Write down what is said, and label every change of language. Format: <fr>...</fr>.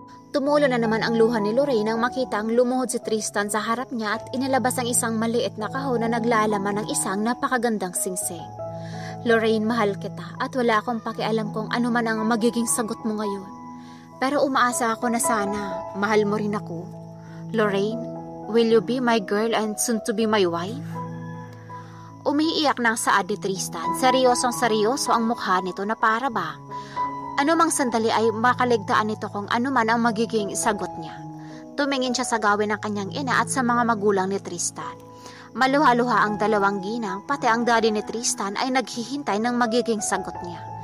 <tl>Tumulo na naman ang luha ni Lorraine nang makita ang lumuhod si Tristan sa harap niya at inilabas ang isang maliit na kahon na naglalaman ng isang napakagandang singsing. Lorraine, mahal kita at wala akong pakialam kung ano man ang magiging sagot mo ngayon. Pero umaasa ako na sana mahal mo rin ako.</tl> <en>Lorraine, will you be my girl and soon to be my wife?</en> <tl>Umiiyak ng saad ni Tristan. Seryosong-seryoso ang mukha nito na para bang anumang sandali ay makaligtaan nito kung ano man ang magiging sagot niya. Tumingin siya sa gawin ng kanyang ina at sa mga magulang ni Tristan. Maluha-luha ang dalawang ginang, pati ang daddy ni Tristan ay naghihintay ng magiging sagot niya.</tl>